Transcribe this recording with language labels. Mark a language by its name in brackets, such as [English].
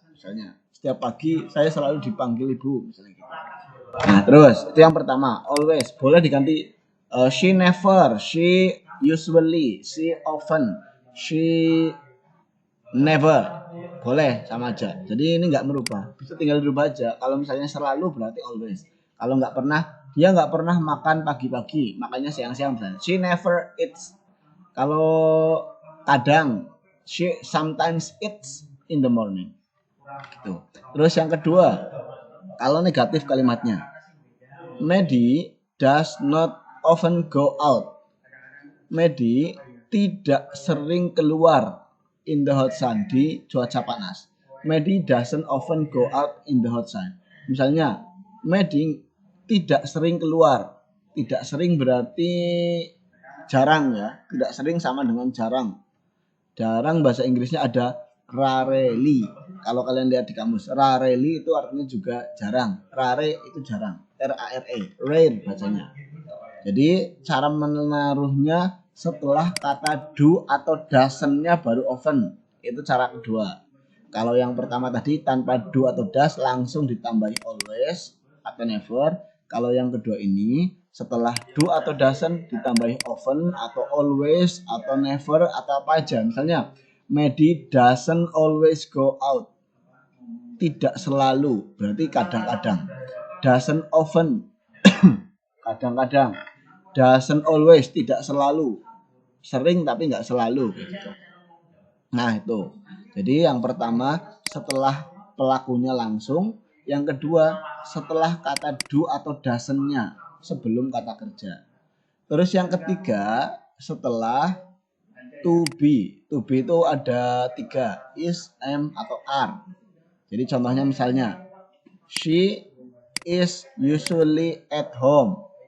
[Indonesian] Misalnya, setiap pagi saya selalu dipanggil ibu, misalnya gitu. Nah, terus itu yang pertama, always. Boleh diganti [English] she never, she usually, she often, she never. [Indonesian] Boleh, sama aja. Jadi ini nggak merubah, bisa tinggal dirubah aja. Kalau misalnya selalu berarti always. Kalau nggak pernah, dia nggak pernah makan pagi-pagi, makanya siang-siang misalnya. [English] She never eats. [Indonesian] Kalau kadang, [English] She sometimes eats in the morning. [Indonesian] Gitu. Terus yang kedua, kalau negatif kalimatnya, [English] Maddie does not often go out. [Indonesian] Maddie tidak sering keluar [English] in the hot sun, [Indonesian] di cuaca panas. [English] Maddie doesn't often go out in the hot sun. [Indonesian] Misalnya, Maddie tidak sering keluar. Tidak sering berarti jarang ya. Tidak sering sama dengan jarang. Jarang bahasa Inggrisnya ada rarely. Kalau kalian lihat di kamus, rarely itu artinya juga jarang. Rare itu jarang. R-A-R-E, rare bacanya. Jadi cara menaruhnya setelah kata do atau doesn't-nya baru often. Itu cara kedua. Kalau yang pertama tadi tanpa do atau does langsung ditambahi always atau never. Kalau yang kedua ini setelah do atau doesn't ditambahi often atau always atau never atau apa aja. Misalnya [English] Maddie doesn't always go out. [Indonesian] Tidak selalu, berarti kadang-kadang. Doesn't often, kadang-kadang. Doesn't always, tidak selalu. Sering tapi nggak selalu. Gitu. Nah itu. Jadi yang pertama setelah pelakunya langsung. Yang kedua setelah kata do atau doesn't-nya sebelum kata kerja. Terus yang ketiga setelah to be. To be itu ada 3, is, am, atau are. Jadi contohnya misalnya, [English] she is usually at home.